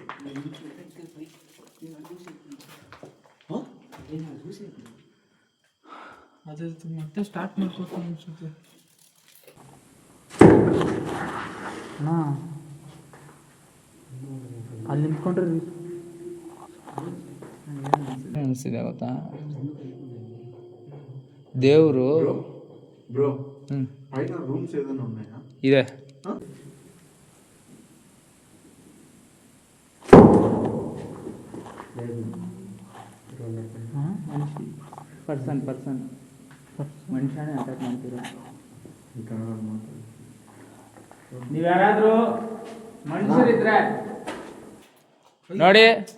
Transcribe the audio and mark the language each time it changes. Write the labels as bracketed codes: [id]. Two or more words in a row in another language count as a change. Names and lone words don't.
[kn] ಅದು ಮತ್ತೆ ಸ್ಟಾರ್ಟ್ ಮಾಡ್ಕೊತೀನಿ ಅನ್ಸುತ್ತೆ. ಅಣ್ಣ ಅಲ್ಲಿ ನಿಂತ್ಕೊಂಡ್ರೆ ಅನಿಸ್ತಿದೆ ಗೊತ್ತಾ? ದೇವರು [te] బ్రో పైన రూమ్స్ ఏదైనా ఉన్నాయా? [kn] ಇದೆ. ಪರ್ಸನ್ ಮನುಷ್ಯನೇ ಅಟ್ಯಾಕ್ ಮಾಡ್ತೀರ. ನೀವ್ಯಾರಾದ್ರೂ ಮನುಷ್ಯರಿದ್ರೆ ನೋಡಿ.